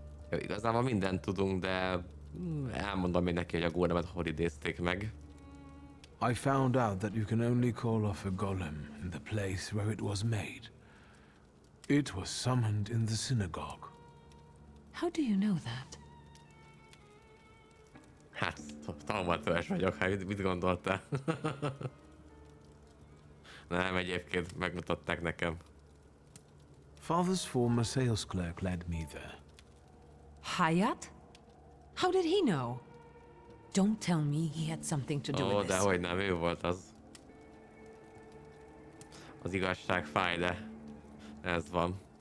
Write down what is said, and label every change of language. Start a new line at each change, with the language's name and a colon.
Hungarian: Jó, igazából mindent tudunk, de elmondom még neki, hogy a Gólemet hol idézték meg.
English: I found out that you can only call off a golem in the place where it was made. It was summoned in the synagogue. How do you know that?
Hungarian: Hát, Thaumaturge vagyok, hát mit gondoltál? Nem, egyébként megmutatták nekem.
English: Father's former sales clerk led me there. Hayat? How did he know? Don't tell me he had something to do with this.
Hungarian: Dehogy nem, ő volt az. Az igazság fáj, de ez van.